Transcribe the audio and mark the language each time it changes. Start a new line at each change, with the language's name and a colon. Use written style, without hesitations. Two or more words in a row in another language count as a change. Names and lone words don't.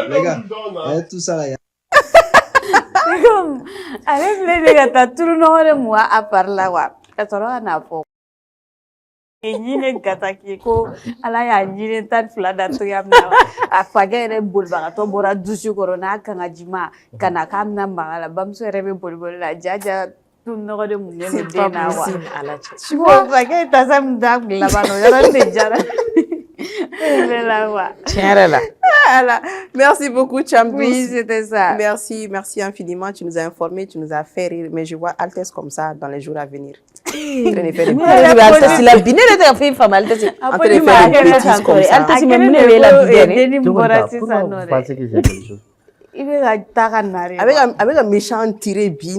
French: Les gars, tout ça là, Comme,
Bambara: ale filɛ de ka taa turu nɔgɔ de mugan a pari la wa ka sɔrɔ ka n'a fɔ ɲinɛ gata k'i ko ala y'a ɲinɛ 12 da togoya min na a fakɛ yɛrɛ bolibagatɔ bɔra dusu kɔrɔ n'a kangajima ka na k'a bɛna maga la bamuso yɛrɛ bɛ boli la jaja turu nɔgɔ de muɲɛ bɛ den na wa fakɛ tasa min da kun laban na o yɔrɔ de jara
French: Merci beaucoup, Chambous. Oui, c'était ça. Merci infiniment. Tu nous as informés, tu nous as fait rire. Mais je vois Altesse comme ça dans les jours à venir. Avec un méchant tiré bien.